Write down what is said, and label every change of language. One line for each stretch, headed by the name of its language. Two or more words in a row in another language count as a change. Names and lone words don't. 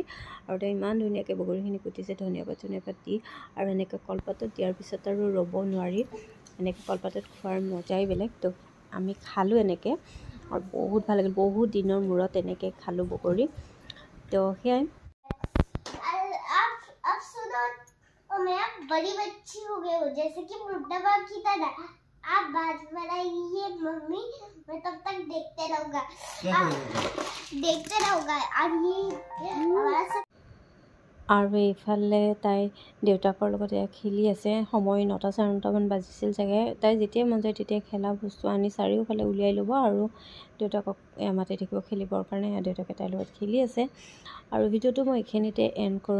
Assamese: আৰু তেওঁ ইমান ধুনীয়াকৈ বগৰীখিনি কুটিছে, ধনিয়া পাত দি। আৰু এনেকৈ কলপাতত দিয়াৰ পিছত আৰু ৰ'ব নোৱাৰি, এনেকৈ কলপাতত খোৱাৰ মজাই বেলেগ। তো আমি খালোঁ এনেকৈ, আৰু বহুত ভাল লাগিল, বহুত দিনৰ মূৰত এনেকৈ খালোঁ বগৰী। তো সেয়াই।
Hindi: मैं अब बड़ी बच्ची हो गई हूँ, जैसे कि बुढ़ा बाप की तरह। आप बात बनाइए मम्मी, मैं तब तक देखते रहूँगा, और ये हमारा सब।
Assamese: আৰু এইফালে তাই দেউতাকৰ লগত এয়া খেলি আছে। সময় 9টা 9:30মান বাজিছিল চাগে। তাই যেতিয়াই মন যায় তেতিয়াই খেলা বস্তু আনি চাৰিওফালে উলিয়াই ল'ব আৰু দেউতাকক মাতি থাকিব খেলিবৰ কাৰণে। দেউতাকে তাইৰ লগত খেলি আছে। আৰু ভিডিঅ'টো মই এইখিনিতে এণ্ড কৰোঁ।